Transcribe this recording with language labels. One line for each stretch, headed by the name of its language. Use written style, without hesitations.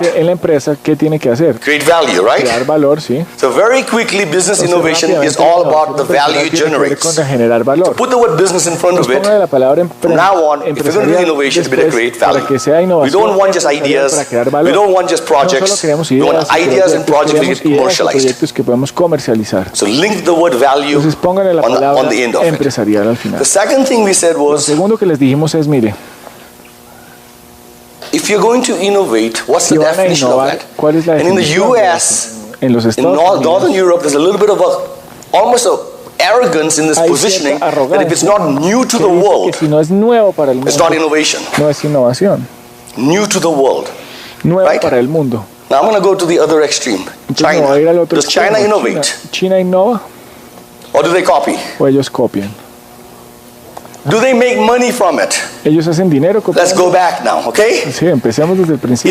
English: Create value, right? So very quickly, business innovation is all about the value it generates. So put the word business in front of it. From now on, if you're going to do innovation, it's better create value. We don't want just ideas. We don't want just projects. We want ideas and projects.
Spanish: Proyectos que podemos comercializar.
English: So link the word value on the end of it.
Spanish: Al final.
English: The second thing we said was,
Spanish: lo segundo que les dijimos es, mire,
English: if you're going to innovate, what's the definition of that? And in the US,
Spanish: En los Estados Unidos,
English: Northern Europe, there's a little bit of almost a arrogance in this positioning that if it's not new to the world,
Spanish: si no es nuevo para el mundo,
English: it's not innovation.
Spanish: No es innovación.
English: New to the world.
Spanish: Nuevo para el mundo.
English: Now I'm going to go to the other extreme. China. Does China innovate?
Spanish: China innova.
English: Or do they copy?
Spanish: O ellos copian.
English: Do they make money from it?
Spanish: Ellos hacen dinero copiando.
English: Let's go back now, okay?
Spanish: Sí, empecemos desde el principio.